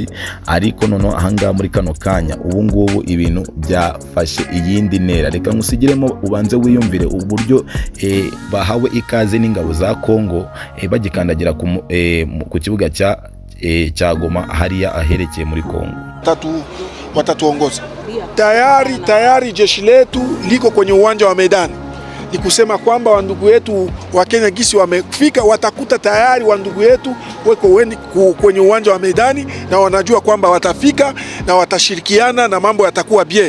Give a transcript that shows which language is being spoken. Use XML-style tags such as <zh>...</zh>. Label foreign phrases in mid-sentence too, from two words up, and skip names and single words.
<rw>Ariko noneho ahangaha muri kano kanya ubu ngubu ibintu byafashe iyindi ntera. Reka ngusigiremo ubanze wiyumvire uburyo bahawe ikaze n'ingabo za Congo bagikandagira ku kibuga cya Goma hariya aherekeye muri Congo.</rw> <sw>Watatuongoza tayari jeshi letu liko kwenye uwanja wa medani. Ni kusema kwamba wandugu wetu wa Kenya gisi wamefika, watakuta tayari wandugu wetu weko kwenye uwanja wa medani, na wanajua kwamba watafika na watashirikiana na mambo yatakuwa bie.</sw>